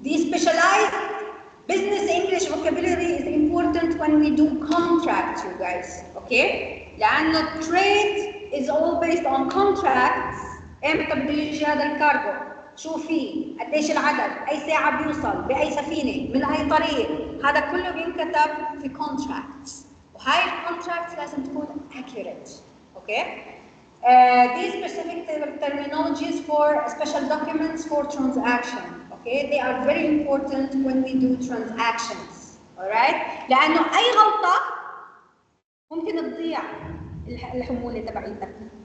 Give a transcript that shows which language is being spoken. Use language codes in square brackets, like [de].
[en] The specialized business English vocabulary is important when we do contracts, you guys. Okay? [ar] لأنه [en] trade is all based on contracts. [ar] إمتى بده يجي هذا الكارغو؟ شو فيه؟ قديش العدد؟ أي ساعة بيوصل؟ بأي سفينة؟ من أي طريق؟ هذا كله بينكتب في contracts. وهاي الكونتراكتس لازم تكون accurate. [en] Okay? These specific terminologies for special documents for transaction. Okay, they are very important when we do transactions. All right? [ar] لأنه أي غلطة ممكن تضيع الحمولة تبعيتك.